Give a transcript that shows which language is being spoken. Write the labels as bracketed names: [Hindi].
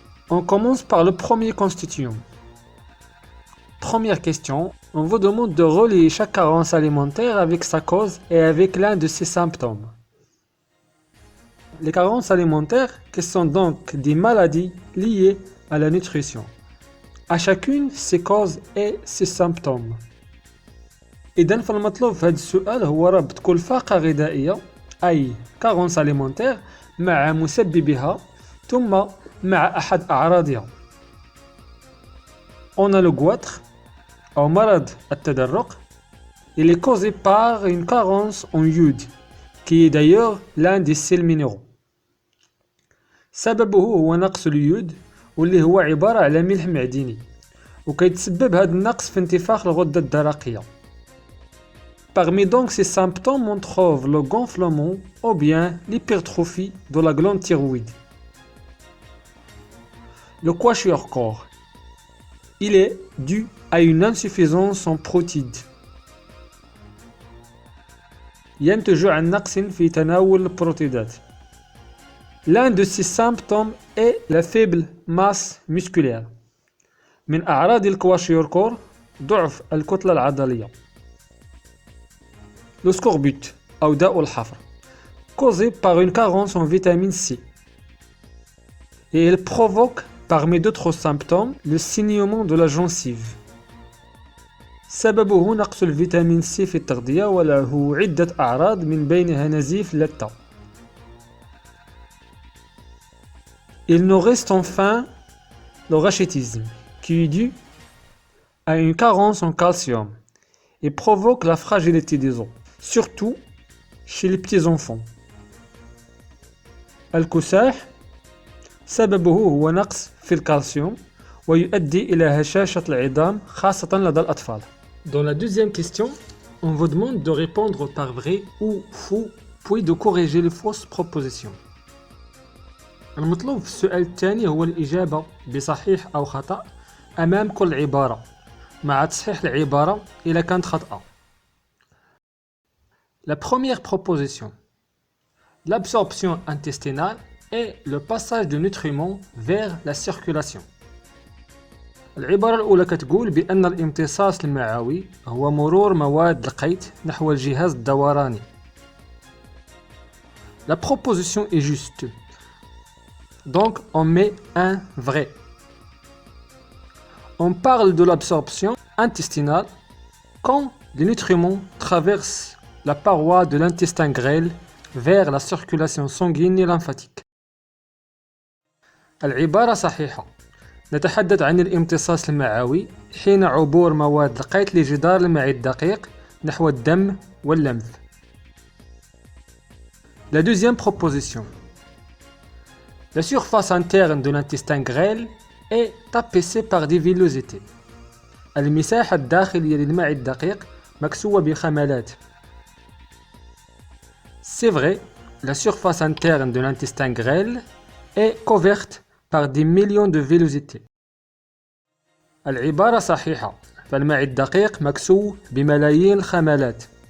[French] On commence par le premier constituant. Première question, on vous demande de relier chaque carence alimentaire avec sa cause et avec l'un de ses symptômes. Les carences alimentaires, qui sont donc des maladies liées à la nutrition. À chacune ses causes et ses symptômes. [Arabic] إذن فالمطلوب في هذا السؤال هو ربط كل فاقة غذائية أي كارونس alimentaire مع مسببها ثم مع أحد أعراضها. [French] On a le goitre [Arabic] أو مرض التدرق. [French] Il est causé par une carence en iode qui est d'ailleurs l'un des sels minéraux. [Arabic] سببه هو نقص اليود واللي هو عبارة على ملح معدني وكيتسبب هذا النقص في انتفاخ الغدة الدرقية. [French] Parmi donc ces symptômes, on trouve le gonflement ou bien l'hypertrophie de la glande thyroïde. Le kwashiorkor, il est dû à une insuffisance en protides. [Arabic] ينتج عن نقص في تناول البروتيدات. [French] L'un de ces symptômes est la faible masse musculaire. [Arabic] من أعراض الكواشيوركور ضعف الكتلة العضلية. [French] Le scorbut [Arabic] أو داء الحفر [French] causé par une carence en vitamine C. Et il provoque parmi d'autres symptômes le saignement de la gencive. [Arabic] سببه نقص الفيتامين C في التغذية وله عدة أعراض من بينها نزيف لثة. [French] Il nous reste enfin le rachitisme qui est dû à une carence en calcium et provoque la fragilité des os, surtout chez les petits enfants. [Arabic] الكساح سببه هو نقص في الكالسيوم ويؤدي إلى هشاشة العظام خاصة لدى الأطفال. [French] Dans la deuxième question, on vous demande de répondre par vrai ou faux puis de corriger les fausses propositions. [Arabic] المطلوب في السؤال الثاني هو الإجابة بصحيح أو خطأ أمام كل عبارة مع تصحيح العبارة إذا كانت خطأ. [French] La première proposition. L'absorption intestinale est le passage de nutriments vers la circulation. [Arabic] العبارة الأولى كتقول بأن الامتصاص المعوي هو مرور مواد القيت نحو الجهاز الدوراني. [French] La proposition est juste. Donc on met un vrai. On parle de l'absorption intestinale quand les nutriments traversent la paroi de l'intestin grêle vers la circulation sanguine et lymphatique. [Arabic] العبارة صحيحة. نتحدث عن الامتصاص المعوي حين عبور مواد القيت لجدار المعي الدقيق نحو الدم واللمف. [French] La deuxième proposition. La surface interne de l'intestin grêle est tapissée par des villosités. [Arabic] المساحة الداخلية للمعي الدقيق مكسوة بخملات. [French] C'est vrai, la surface interne de l'intestin grêle est couverte par des millions de villosités. [Arabic] العبارة صحيحة، فالمعي الدقيق مكسو بملايين الخملات.